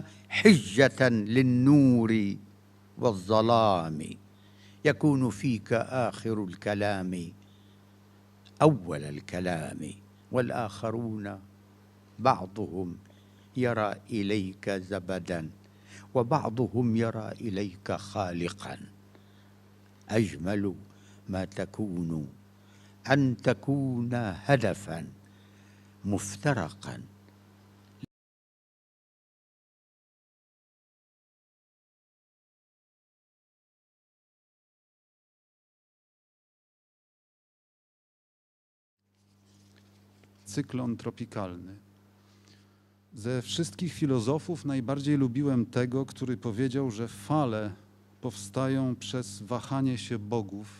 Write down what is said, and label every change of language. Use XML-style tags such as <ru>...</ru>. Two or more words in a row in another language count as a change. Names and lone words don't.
<ar>حجة للنور والظلام يكون فيك آخر الكلام أول الكلام والآخرون بعضهم يرى إليك زبدا وبعضهم يرى إليك خالقا أجمل ما تكون أن تكون هدفا مفترقا</ar> <pl>Cyklon tropikalny. Ze wszystkich filozofów najbardziej lubiłem tego, który powiedział, że fale powstają przez wahanie się bogów.</pl>